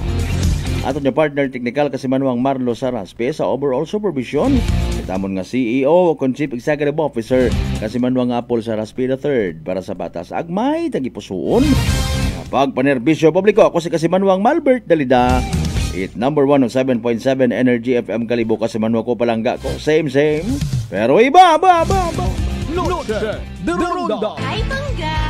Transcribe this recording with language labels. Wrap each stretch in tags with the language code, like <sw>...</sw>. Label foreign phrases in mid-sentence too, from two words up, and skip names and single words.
<akl>Aton niya partner technical kasimanwang Marlo Saraspe sa overall supervision. Itamon nga CEO o</akl> <en>Chief Executive Officer</en> <akl>kasimanwang Apple Saraspe III para sa batas agmay tagipusoon. Kapag panerbisyo publiko, ako si kasimanwang Malbert Dalida. It number 1 on 7.7 Energy FM Kalibo, kasimanwa ko palangga ko. Same pero iba. Noche de Ronda. Ay, bangga!</akl>